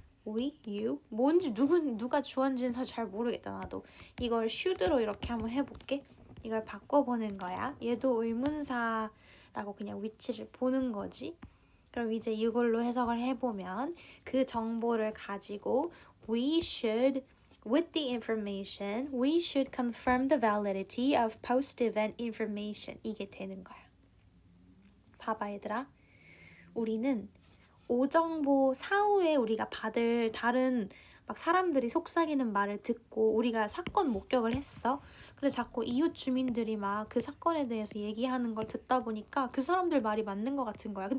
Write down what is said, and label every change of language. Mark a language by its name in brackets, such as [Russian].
[Korean] we, you, 뭔지 누가 주어인지는 잘 모르겠다 나도. 이걸 should로 이렇게 한번 해볼게. 이걸 바꿔보는 거야. 얘도 의문사라고 그냥 위치를 보는 거지. 그럼 이제 이걸로 해석을 해보면 그 정보를 가지고 [English] with the information, we should confirm the validity of post-event information. [Korean] 이게 되는 거야. 봐봐 얘들아. 우리는 오정보 사후에 우리가 받을 다른 막 사람들이 속삭이는 말을 듣고 우리가 사건 목격을 했어. 근데 자꾸 이웃 주민들이 막 그 사건에 대해서 얘기하는 걸 듣다 보니까 그 사람들 말이 맞는 것 같은 거야.